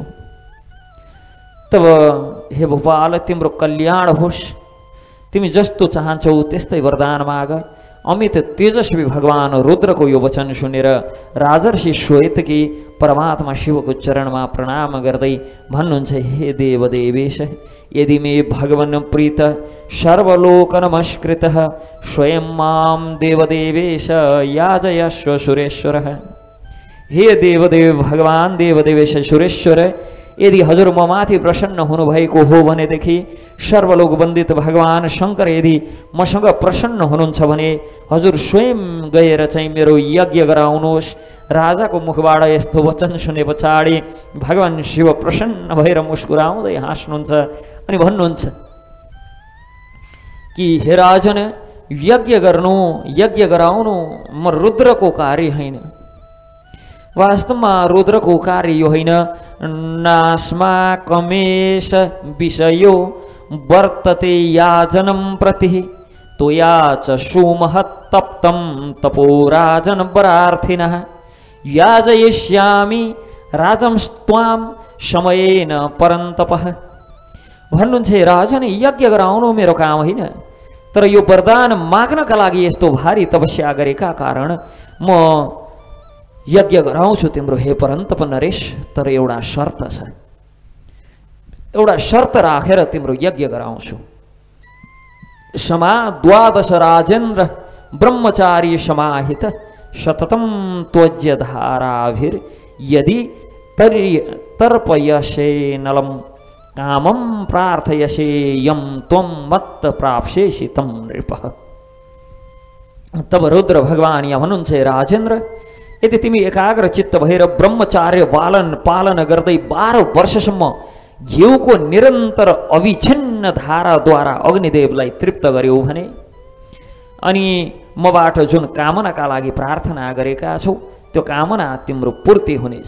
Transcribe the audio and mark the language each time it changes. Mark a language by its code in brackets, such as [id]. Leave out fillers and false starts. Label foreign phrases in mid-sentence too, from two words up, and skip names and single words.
[ne] तब हे भूपाल, तिम्रो कल्याण होस्, तिमी जस्तो चाहन्छौ त्यस्तै वरदान माग। अमित तेजस्वी भगवान् रुद्रको यो वचन सुनेर राजर्षि श्वेतकी परमात्मा शिवको चरणमा प्रणाम गर्दै भन्नुहुन्छ, [sa] हे देवदेवेश, यदि मे भगवन् प्रीत सर्वलोक नमस्कृत स्वयं मां देवदेवेश याजयस्व सुरेश्वर। [ne] हे देवदेव भगवान् देवदेवेश सुरेश्वर, यदि हजुर म माथि प्रसन्न हुनुभएको हो भनेदेखि सर्वलोक वन्दित भगवान् शङ्कर यदि मसँग प्रसन्न हुनुहुन्छ भने हजुर स्वयं गएर चाहिँ मेरो यज्ञ गराउनुहोस्। राजाको मुखबाट यस्तो वचन सुने पछाडि भगवान् शिव प्रसन्न भएर मुस्कुराउँदै हाँस्नुहुन्छ अनि भन्नुहुन्छ कि हे राजन, यज्ञ गर्नु, यज्ञ गराउनु म रुद्रको कार्य होइन। वास्तवमा रुद्रको कार्य यो होइन। [sa] नास्माकमेष विषयो वर्तते याजनं प्रति त्वया च सुमहत्तप्तं तपो राजन वरार्थिनः याजयिष्यामि राजंस्त्वां समयेन परन्तपः। [ne] भन्नुहुन्छ, राजन, यज्ञ गराउनु मेरो काम होइन, तर यो वरदान माग्नका लागि यस्तो भारी तपस्या गरेका कारण म यज्ञ गराउँछु तिम्रो, हे परन्तप नरेश। तर एउटा शर्त छ, एउटा शर्त राखेर तिम्रो यज्ञ गराउँछु। [sa] समा 12 राजेन्द्र ब्रह्मचारी समाहित सततं त्वज्य धाराभिर्यदि तर्पयसे नलं कामं प्रार्थयसे यं त्वं मत्त प्राप्स्यसि तं नृपः। [ne] तब रुद्र भगवान यहाँ भन्नुहुन्छ, राजेन्द्र, यदि तिमी एकाग्र चित्त भएर ब्रह्मचार्य पालन गर्दै 12 वर्षसम्म घिउको निरन्तर अविच्छिन्न धाराद्वारा अग्निदेवलाई तृप्त गर्यौ भने अनि मबाट जुन कामनाका लागि प्रार्थना गरेका छौ त्यो कामना तिम्रो पूर्ति हुनेछ।